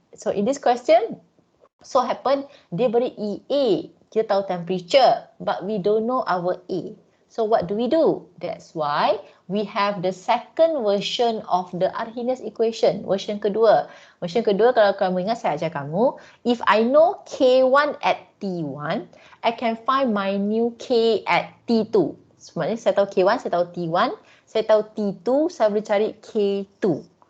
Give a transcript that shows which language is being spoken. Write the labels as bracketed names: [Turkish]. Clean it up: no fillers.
[English] So, in this question, so happen, [Malay] dia beri EA. Kita tahu temperature, [English] but we don't know our A. So, what do? That's why we have the second version of the Arrhenius equation. [Malay] Version kedua. Version kedua, kalau kamu ingat, saya ajar kamu. [English] If I know K1 at T1, I can find my new K at T2. [Malay] Sebenarnya saya tahu K1, saya tahu T1, saya tahu T2, saya boleh cari K2.